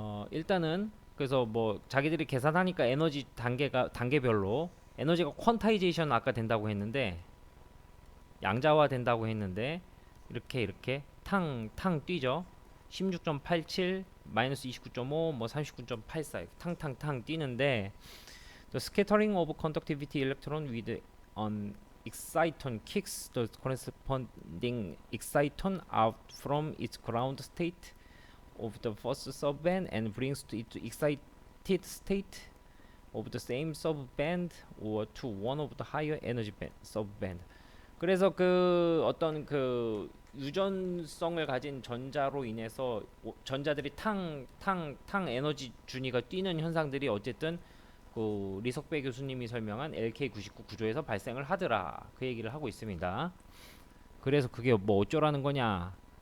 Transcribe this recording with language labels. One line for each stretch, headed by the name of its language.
Korean: 일단은 그래서 뭐 자기들이 계산하니까 에너지 단계별로 에너지가 퀀타이제이션 아까 된다고 했는데 양자화 된다고 했는데 이렇게 탕탕 뛰죠. 16.87 마이너스 29.5 뭐 39.84 탕탕탕 뛰는데
English: the scattering of conductivity electron with an exciton kicks the corresponding exciton out from its ground state of the first subband and brings to it excited state of the same subband or to one of the higher energy subband.
Korean: 그래서 그 어떤 그 유전성을 가진 전자로 인해서 전자들이 탕 에너지 준위가 뛰는 현상들이 어쨌든 그 리석배 교수님이 설명한 LK99 구조에서 발생을 하더라. 그 얘기를 하고 있습니다. 그래서 그게 뭐 어쩌라는 거냐.